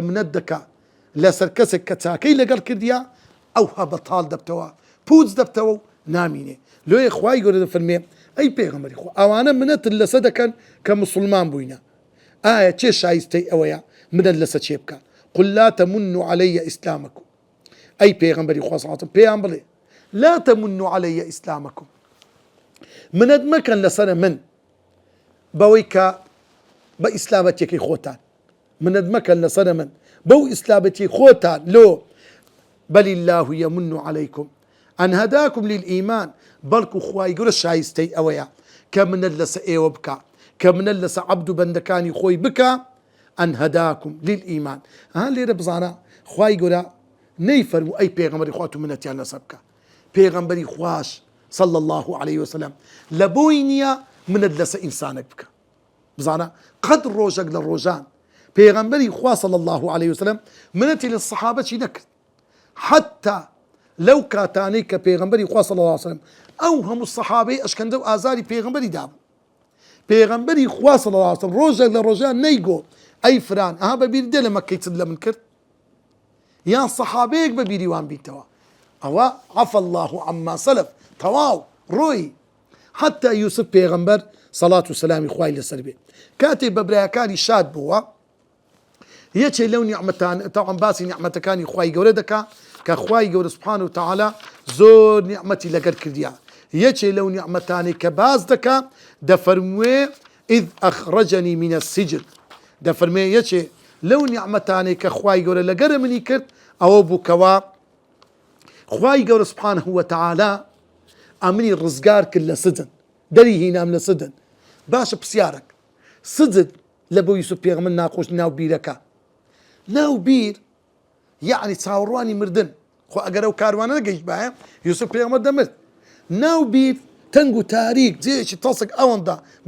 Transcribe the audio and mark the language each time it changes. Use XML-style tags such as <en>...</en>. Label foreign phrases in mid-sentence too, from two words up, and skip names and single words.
<ckb>منەت دەکا لەسەر کەسێک کە چاکەی لەگەڵ کردیا ئەوها بەتاڵ دەبتەوە پوچ دەبتەوە و نامینێ لێ خوای گەورە دەفەرمێ ئەی پێغەمبەری خوا ئەوانە منەتن لەسەر دەکەن کە مسلمان بووینە ئایا چێ شایستەی ئەوەیە منەت لەسەر چێ بکە</ckb> <ar>قل لا تمنوا علي إسلامكم أي</ar> <ckb>پیغمبری خوا</ckb> <ar>صلی الله علیه</ar> <ckb>و پیام بڵێ</ckb> <ar>لا تمنوا علي إسلامكم</ar> <ckb>منەت مەکەن لەسەر من بەوەی کە بە ئیسلامەتیەکەی خۆتان منەت مەکەن لەسەر من بەو ئیسلامەتی خۆتان لۆ</ckb> <ar>بل الله يمن عليكم أن هداكم للإيمان</ar> <ckb>بەڵکو خوای گەورە شایستەی ئەوەیە کە منەت لەسەر ئێوە بکە کە منەت لەسەر عەبد و بەندەکانی خۆی بکە</ckb> <ar>أن هداكم للإيمان</ar> <ckb>لێرە بزانە خوای گەورە نەیفەرموو ئەی پێغەمبەری خوا تو منەتیان لەسەر بکە پێغەمبەری خواش</ckb> <ar>صلى الله عليه وسلم</ar> <ckb>لە بۆی نییە منەت لەسەر ئینسانێک بکە بزانە قەد ڕۆژێک لە ڕۆژان پێغەمبەری خوا</ckb> <ar>صلى الله عليه وسلم</ar> <ckb>منەتی لە سەحابە چی نەکرد حتى لەو کاتانەی کە پێغەمبەری خوا</ckb> <ar>صلى الله عليه وسلم</ar> <ckb>ئەو هەموو سەحابەی ئەشکەندە و ئازاری پێغەمبەری دابوو پێغەمبەری خوا</ckb> <ar>صلى الله عليه وسلم</ar> <ckb>ڕۆژێک لە ڕۆژان نەیگۆ ئەی فران بەبیر دێ لە مەکەی چت لە من کرد یان سەحابەیەک بەبیری وان بیتەوە ئەوە</ckb> <ar>عەفا الله عما سەلەف</ar> <ckb>تەواو ڕۆی حتى یوسف پێغەمبەر سەڵات و سەلامی خوای لەسەر بێ کاتێک بە برایەکانی شاد بووە یەکێ لەو نیعمەتان تەواو باسی نیعمەتەکانی خوای گەورە دەکا کە خوای گەورە</ckb> <ar>سبحانه وتعالى</ar> <ckb>زۆر نیعمەتی لەگەر کردیا یەکێ لەو نیعمەتانی کە باز دەکا دەفەرموێ</ckb> <ar>إذ أخرجني من السجن</ar> <ckb>دەفەرمێ یەکێ لەو نیعمەتانەی کە خوای گەورە لەگەرە منی کرد ئەوە بوو کەوا خوای گەورە</ckb> <ar>سبحانه وتعالى</ar> <ckb>ئەمنی ڕزگار کرد لە سجن دەری هینام لە سجن باشە پرسیارێک سجن لە بۆ یوسف پێغەمبەر ناخۆش ناو بیرەکە ناو بیر یعنی چاوەڕوانی مردن خۆ ئەگەر ئەو کاروانە نەگەیشت بایە یوسف پێغەمبەر دەمرد ناو بیر تەنگ و تاریک جێیەکی تەسێک ئەوەندا بە</ckb>